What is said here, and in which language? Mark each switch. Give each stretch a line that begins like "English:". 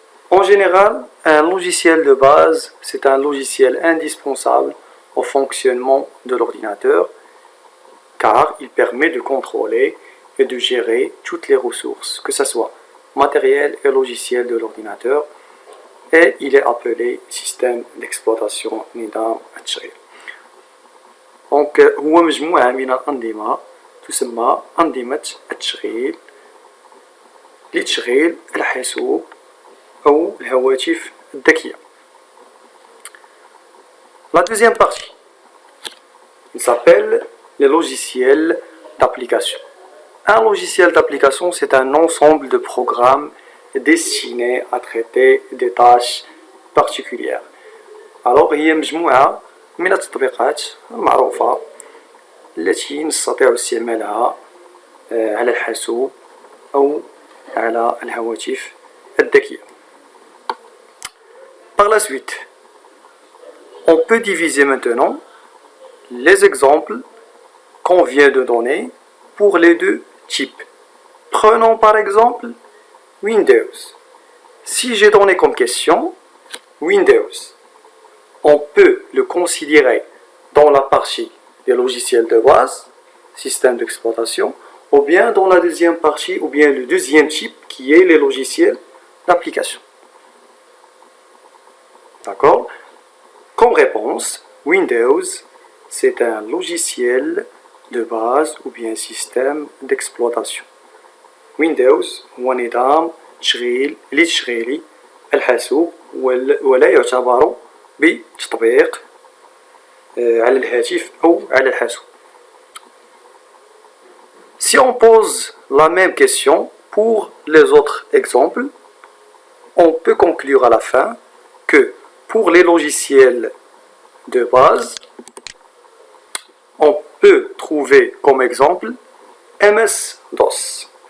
French: En général, un logiciel de base, c'est un logiciel indispensable au fonctionnement de l'ordinateur car il permet de contrôler et de gérer toutes les ressources, que ce soit matériel et logiciel de l'ordinateur, et il est appelé système d'exploitation
Arabic: نظام التشغيل. Donc, هو مجموعة من الأنظمة تسمى أنظمة التشغيل لتشغيل الحاسوب أو الهواتف الذكية.
French: La deuxième partie, il s'appelle les logiciels d'application. Un logiciel d'application, c'est un ensemble de programmes destinés à traiter des tâches particulières.
Arabic: Alors, هي مجموعة من التطبيقات المعروفة التي نستطيع استعمالها على الحاسوب أو على الهواتف الذكية.
French: Par la suite, on peut diviser maintenant les exemples qu'on vient de donner pour les deux types. Prenons par exemple Windows. Si j'ai donné comme question Windows, on peut le considérer dans la partie des logiciels de base, système d'exploitation, ou bien dans la deuxième partie, ou bien le deuxième type qui est les logiciels d'application. D'accord? Comme réponse, Windows, c'est un logiciel de base ou bien système d'exploitation.
Arabic: Windows هو نظام تشغيل لتشغيل الحاسوب ولا يعتبر بتطبيق على الهاتف أو على الحاسوب.
French: Si on pose la même question pour les autres exemples, on peut conclure à la fin que pour les logiciels de base, on peut trouver comme exemple MS-DOS.